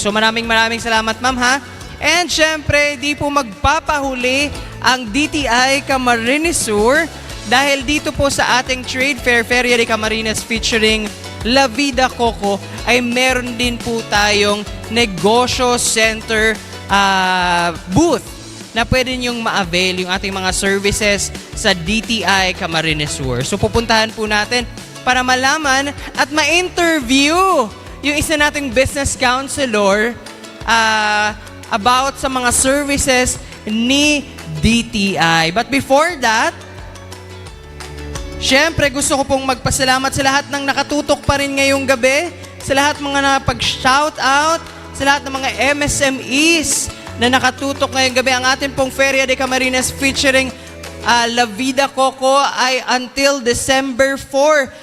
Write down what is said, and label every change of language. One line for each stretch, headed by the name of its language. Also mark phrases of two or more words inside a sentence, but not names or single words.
Filipino: So maraming salamat ma'am ha. And syempre, di po magpapahuli ang DTI Camarines Sur dahil dito po sa ating trade fair, Feria de Camarines featuring La Vida Coco, ay meron din po tayong negosyo center booth na pwede nyong ma-avail yung ating mga services sa DTI Camarines Sur. So pupuntahan po natin para malaman at ma-interview yung isa nating
English: business counselor
Filipino: about sa mga services ni DTI.
English: But before that,
Filipino: syempre gusto ko pong magpasalamat sa lahat ng nakatutok pa rin ngayong gabi, sa lahat mga napag-shoutout, sa lahat ng mga MSMEs na nakatutok ngayong gabi. Ang atin pong Feria de Camarines featuring La Vida Coco ay until December 4.